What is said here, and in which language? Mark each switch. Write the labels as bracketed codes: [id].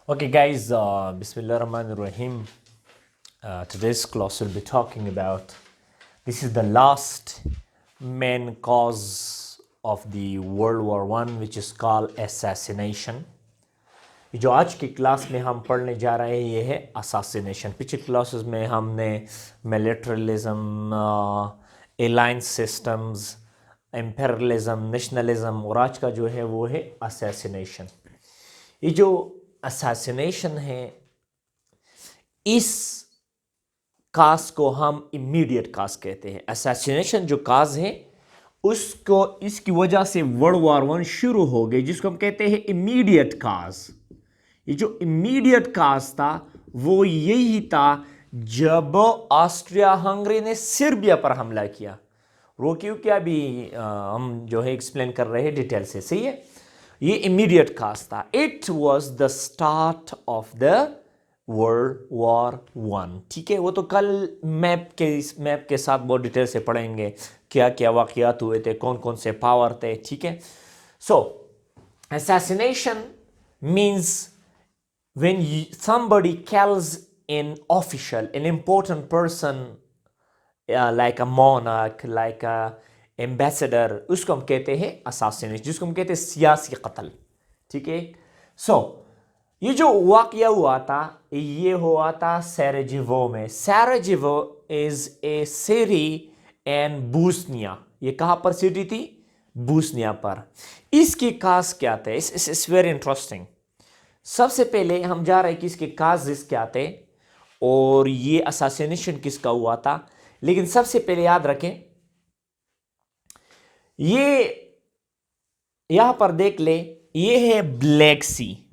[en] Okay, guys, Bismillah Rahman Rahim. Today's class will be talking about this is the last main cause of the World War One, which is called assassination. [ur] یہ جو آج کی class میں ہم پڑھنے جا رہے ہیں یہ ہے اساسینیشن. پچھلی کلاسز میں ہم نے ملیٹرلزم، الائنس سسٹمز، امپیرلزم، نیشنلزم، اور آج کا جو ہے وہ ہے اساسینیشن. یہ جو اساسینیشن ہے اس کاز کو ہم امیڈیٹ کاز کہتے ہیں. اساسینیشن جو کاز ہے اس کی وجہ سے ورلڈ وار ون شروع ہو گئی، جس کو ہم کہتے ہیں امیڈیٹ کاز. یہ جو امیڈیٹ کاز تھا وہ یہی تھا جب آسٹریا ہنگری نے سربیا پر حملہ کیا. وہ کیونکہ ابھی ہم جو ہے ایکسپلین کر رہے ہیں ڈیٹیل سے. صحیح ہے، یہ امیڈیٹ کاز تھا. [en] It was the start of the world war one. [ur] ٹھیک ہے، وہ تو کل میپ کے ساتھ بہت ڈیٹیل سے پڑھیں گے کیا کیا واقعات ہوئے تھے، کون کون سے پاور تھے. ٹھیک ہے، سو [en] assassination means when somebody kills an official, an important person, like a monarch, like a ambassador, [ur] اس کو ہم کہتے ہیں assassination، جس کو ہم کہتے ہیں سیاسی قتل. ٹھیک ہے، سو یہ جو واقعہ ہوا تھا یہ ہوا تھا سیراجیوو میں. [en] Sarajevo is a city in Bosnia. [ur] یہ کہاں پر سٹی تھی؟ بوسنیا پر. اس کی کاز کیا تھے؟ [en] Is very interesting. [ur] سب سے پہلے ہم جا رہے ہیں کہ اس کے کازز کیا تھے اور یہ اساسینیشن کس کا ہوا تھا. لیکن سب سے پہلے یاد رکھیں، یہ یہاں پر دیکھ لیں، یہ ہے بلیک سی.